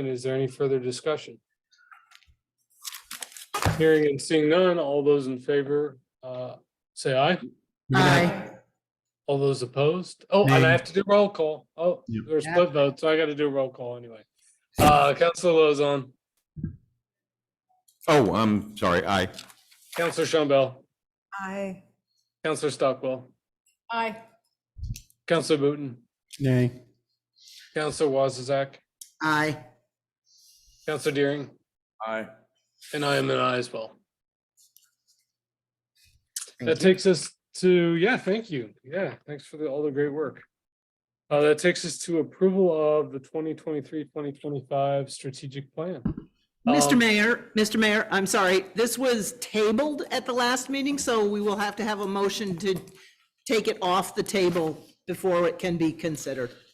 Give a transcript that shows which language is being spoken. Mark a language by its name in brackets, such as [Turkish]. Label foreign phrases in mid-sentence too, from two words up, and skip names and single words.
[English] Is there any further discussion? Hearing and seeing none, all those in favor, say aye. Aye. All those opposed? Oh, and I have to do roll call. Oh, there's split vote, so I got to do roll call anyway. Councilor Lozon, Oh, I'm sorry, aye. Councilor Schaumburg, Aye. Councilor Stockwell, Aye. Councilor Booton, Nay. Councilor Wazazak, Aye. Councilor Deering, Aye. and I am an aye as well. That takes us to, yeah, thank you. Yeah, thanks for all the great work. That takes us to approval of the 2023-2025 strategic plan. Mr. Mayor, I'm sorry, this was tabled at the last meeting, so we will have to have a motion to take it off the table before it can be considered.